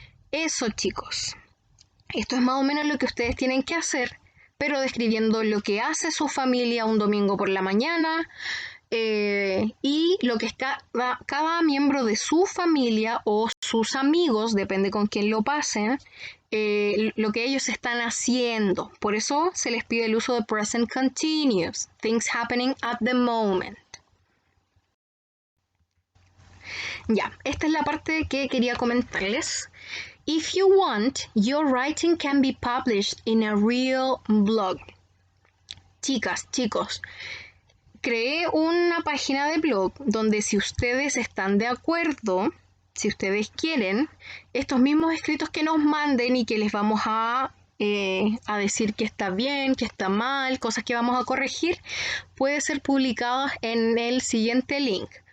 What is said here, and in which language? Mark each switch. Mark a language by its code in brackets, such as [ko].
[es] Eso, chicos. Esto es más o menos lo que ustedes tienen que hacer, pero describiendo lo que hace su familia un domingo por la mañana y lo que está cada miembro de su familia o sus amigos, depende con quién lo pasen, lo que ellos están haciendo. Por eso se les pide el uso de present continuous, [en] things happening at the moment. [es] Ya, esta es la parte que quería comentarles. [en] If you want, your writing can be published in a real blog. [es] Chicas, chicos, creé una página de blog donde si ustedes están de acuerdo, si ustedes quieren, estos mismos escritos que nos manden y que les vamos a decir que está bien, que está mal, cosas que vamos a corregir, puede ser publicadas en el siguiente link.